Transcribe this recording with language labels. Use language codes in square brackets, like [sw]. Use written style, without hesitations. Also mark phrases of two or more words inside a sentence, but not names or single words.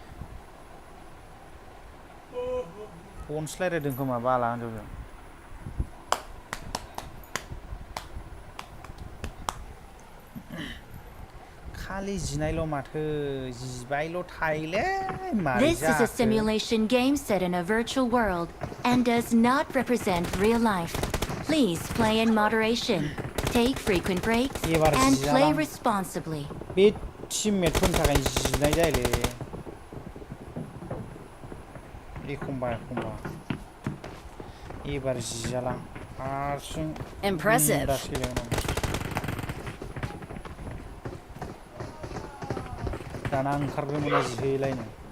[brx] फन स्लायरायदों खोमा बाला होनजोबदों खालि जिनायल' माथो जिबायल' थायोलै मारै [en] This is a simulation game set in a virtual world and does not represent real life. Please play in moderation, take frequent breaks, and play responsibly. [brx] बे टिममेटफोरनि थाखाय जिनाय जायोलै एखमबा एबार जियालां हारसिं [en] Impressive. [brx] दाना ओंखारनो मोना जिहैलायनो